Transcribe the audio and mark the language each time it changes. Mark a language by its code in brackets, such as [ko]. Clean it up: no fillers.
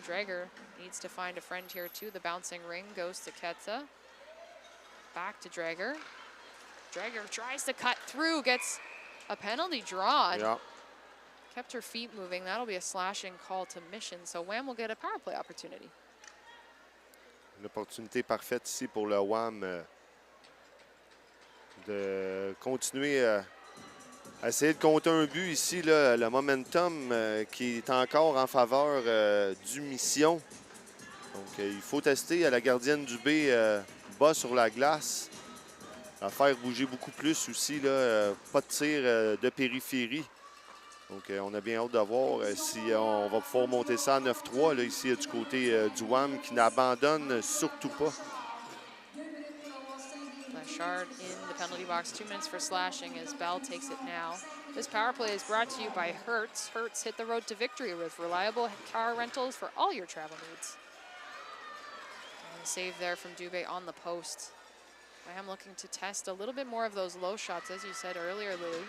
[en] Dreger needs to find a friend here too. The bouncing ring goes to Ketsa. Back to Dreger. Dreger tries to cut through, gets a penalty drawn. Yeah. Kept her feet moving. That'll be a slashing call to Mission. So Wham will get a power play opportunity. [fr] Une opportunité parfaite ici pour le WAM de continuer à essayer de compter un but ici. Là, le momentum qui est encore en faveur du Mission. Donc, il faut tester à la gardienne du B bas sur la glace. La faire bouger beaucoup plus aussi. Là, pas de tir de périphérie. Donc, on a bien hâte de voir si on va pouvoir monter ça à 9-3 là, ici du côté du WAM qui n'abandonne surtout pas. [en] Blanchard in the penalty box. 2 minutes for slashing as Bell takes it now. This power play is brought to you by Hertz. Hertz, hit the road to victory with reliable car rentals for all your travel needs. And a save there from Dubé on the post. I am looking to test a little bit more of those low shots, as you said earlier, Louis.